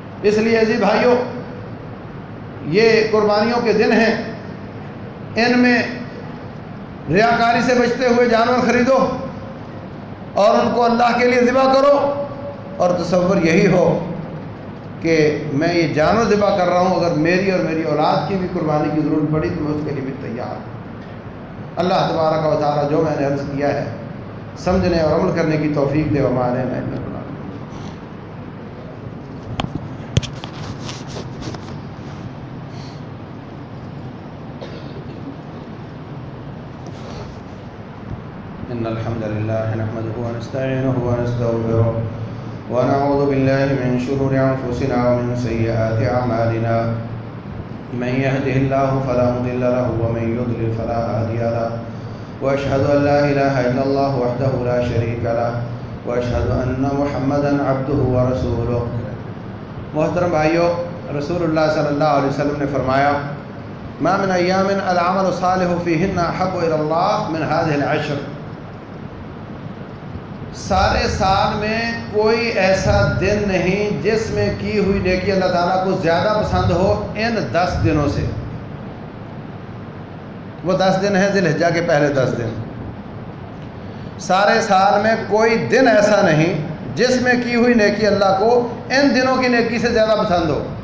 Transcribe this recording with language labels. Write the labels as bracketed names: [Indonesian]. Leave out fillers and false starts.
[Urdu] اس لیے عزیز بھائیو، یہ قربانیوں کے دن ہیں، ان میں ریاکاری سے بچتے ہوئے جانور خریدو اور ان کو اللہ کے لیے ذبح کرو، اور تصور یہی ہو کہ میں یہ جانور ذبح کر رہا ہوں، اگر میری اور میری اولاد کی بھی قربانی کی ضرورت پڑی تو میں اس کے لیے بھی تیار ہوں. اللہ تبارک و تعالیٰ جو میں نے عرض کیا ہے سمجھنے اور عمل کرنے کی توفیق دے. ہمارے میں [Arabic] الحمد لله نحمده ونستعينه ونستغفره ونعوذ بالله من شرور أنفسنا ومن سيئات أعمالنا، من يهده الله فلا مضل له ومن يضلل فلا هادي له، وأشهد أن لا إله إلا الله وحده لا شريك له، وأشهد أن محمدا عبده ورسوله. [Urdu] محترم بھائیو، [Arabic] رسول الله صلى الله عليه وسلم [Urdu] نے فرمایا، [Arabic] ما من أيام العمل صالح فيهن أحب إلى الله من هذه العشر. [Urdu] سارے سال میں کوئی ایسا دن نہیں جس میں کی ہوئی نیکی اللہ تعالیٰ کو زیادہ پسند ہو ان 10 دنوں سے. وہ 10 دن ہیں ذی‌الحجہ کے پہلے 10 دن. سارے سال میں کوئی دن ایسا نہیں جس میں کی ہوئی نیکی اللہ کو ان دنوں کی نیکی سے زیادہ پسند ہو.